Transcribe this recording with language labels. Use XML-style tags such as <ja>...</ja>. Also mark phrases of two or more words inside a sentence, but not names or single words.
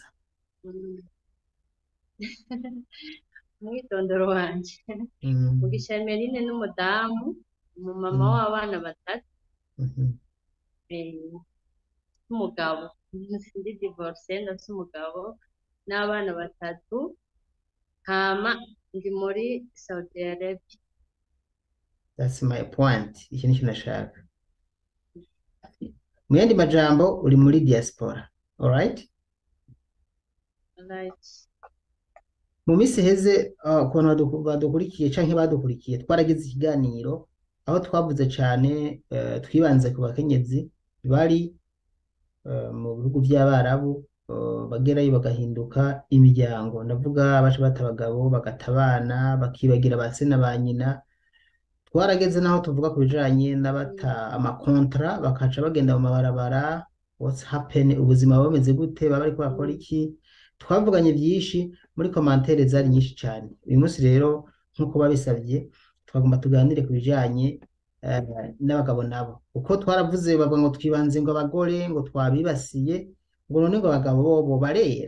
<rn>Mm. Umwitondoro wanje Mhm. Mugisha Emeline n'umudamu umumama Mhm. w'abana batatu Mhm. n'umugabo ndi divorce ndafise umugabo n'abana batatu hama ndi muri Saudi Arabia.</rn> <en>That's my point.</en> <rn>Iki nicyo nashaka. Mu yandi majambo uri muri diaspora. Alright? Right. Mu minsi iheze ukuntu badukurikiye canke badukurikiye twaragize ikiganiro aho twavuze cane twibanze ku bakenyezi bari mu bihugu by'Abarabu bagerayo bagahinduka imiryango ndavuga baca bata abagabo bagata abana bakibagira ba se na ba nyina twarageze naho tuvuga ku bijanye n'abata amakontra bakaca bagenda mu mabarabara</rn> <en>what's happen</en> <rn>ubuzima bumeze gute baba bariko bakora iki twavuganye byinshi muri komantere zari nyinshi cyane uyu munsi rero nk'uko babisabye twagomba tuganire ku bijanye n'abagabo nabo uko twaravuze bavuga ngo twibanze ngo abagore ngo twabibasiye ngo none ngo abagabo bo barera</rn>